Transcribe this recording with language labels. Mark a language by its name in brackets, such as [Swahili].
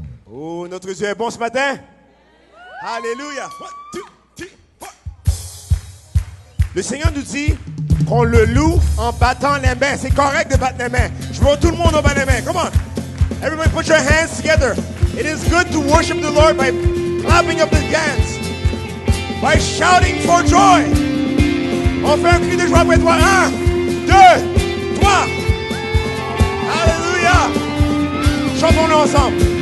[French] Oh, notre Dieu est bon ce matin. Alléluia. 1, 2, 3, 4. Le Seigneur nous dit qu'on le loue en battant les mains. C'est correct de battre les mains. Je veux tout le monde en battre les mains. [English] Come on. Everybody put your hands together. It is good to worship the Lord by clapping up the hands. By shouting for joy. [French] On fait un cri de joie après toi. 1, 2, 3. Alléluia. Chantons-le ensemble.